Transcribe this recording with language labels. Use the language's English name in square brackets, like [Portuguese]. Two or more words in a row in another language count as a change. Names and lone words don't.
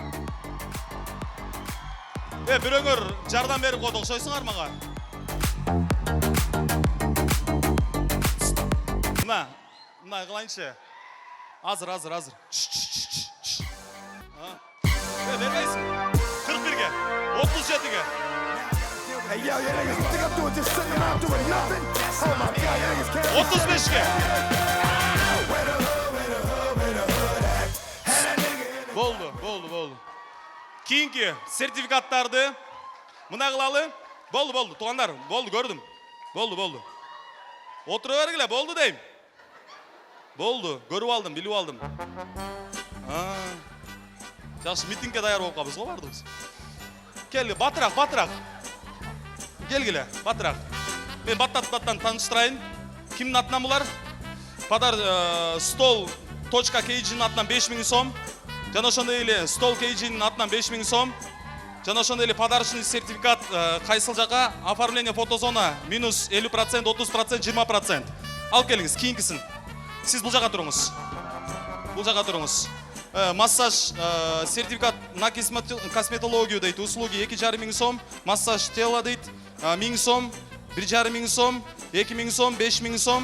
[Kyrgyz] Бирөөңөр жардам берип койду, окшойсуңар мага. Мына кылайынчы. Азыр. Бербейсиң. 41-ге, 37-ге. [English] Hey yo, you niggas think I'm doing just sitting around doing nothing? Oh my god, you niggas can't [Kyrgyz] 35-ге. Болду. Кийинки сертификаттарды мына кылалы. Болду, туугандар. Болду, көрдүм. Болду. Отура бергиле, болду дейм. Болду, көрүп алдым, билип алдым. Жакшы, митингге даяр болуп калбыз го бардыбыз. Келги, батыраак. Келгиле, батыраак. Мен баттан тааныштырайын. Кимдин атынан булар? Падар stol.kg'nin атынан 5000 сом. Жана ошондой эле Stol KG'nin атынан 5000 сом. Жана ошондой эле [Russian] подарочный сертификат [Kyrgyz] кайсыл жака [Russian] оформление фотозона [Kyrgyz] минус 50%, 30%, 20%. Алып келиңиз, кийинкисин. Сиз бул жака туруңуз. [Russian] Массаж сертификат на косметологию дейт, услуги 2500 сом, массаж тела дейт 1000 сом, 1500 сом, 2000 сом, 5000 сом.